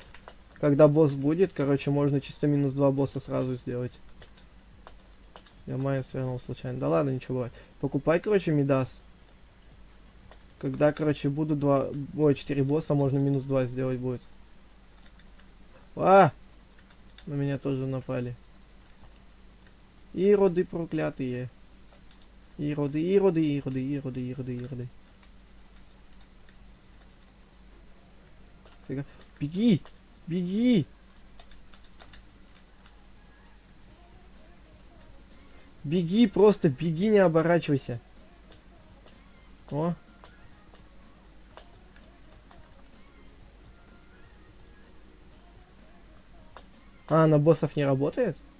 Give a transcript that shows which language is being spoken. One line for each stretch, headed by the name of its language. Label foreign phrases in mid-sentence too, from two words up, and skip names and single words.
Russian: Когда босс будет, короче, можно чисто минус 2 босса сразу сделать. Я Майя свернул случайно. Да ладно, ничего бывает. Покупай, короче, Мидас. Когда, короче, будут 4 босса, можно минус 2 сделать будет. А! На меня тоже напали. Ироды проклятые. Ироды, ироды, ироды, ироды, ироды, ироды. Фига. Беги! Беги! Беги, просто беги, не оборачивайся. О. А, на боссов не работает?